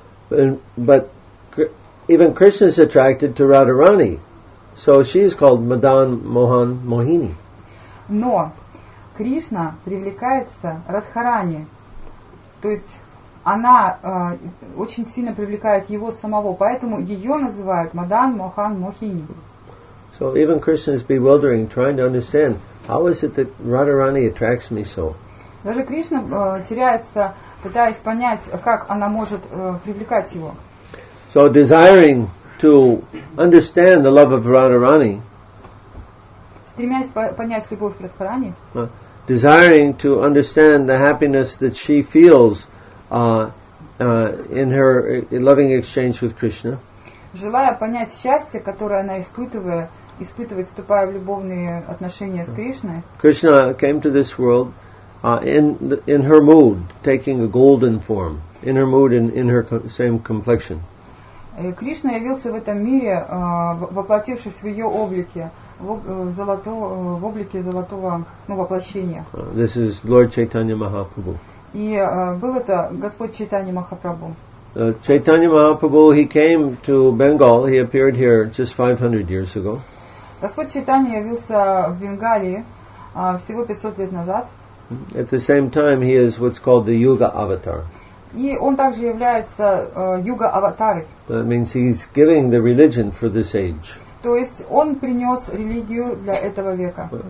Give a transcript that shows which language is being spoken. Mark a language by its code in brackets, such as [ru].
[en] But even Krishna is attracted to Radharani. So she is called Madan Mohan Mohini. [ru] Но Кришна привлекается Радхарани, то есть она очень сильно привлекает его самого, поэтому ее называют Мадан Мохан Мохини. [en] So even Krishna is bewildering, trying to understand how is it that Radharani attracts me so. [ru] Даже Кришна теряется, пытаясь понять, как она может привлекать его. [en] So desiring to understand the love of Radharani, [ru] стремясь понять любовь к Радхарани, [en] desiring to understand the happiness that she feels in her loving exchange with Krishna. [ru] Желая понять счастье, которое она испытывает, вступая в любовные отношения с Кришной. [en] Krishna came to this world in her mood, taking a golden form, in her mood and in her same complexion. [ru] Кришна явился в этом мире, воплотившись в ее облике, в облике золотого, воплощения. [en] This is Lord Chaitanya Mahaprabhu. [ru] И был это Господь Чайтанья Махапрабху. [en] Chaitanya Mahaprabhu, he came to Bengal. He appeared here just 500 years ago. [ru] Господь Чайтанья явился в Бенгалии всего 500 лет назад. [en] At the same time, he is what's called the Yuga Avatar. [ru] И он также является юга-аватарой. [en] That means he's giving the religion for this age. [ru] То есть он принес религию для этого века.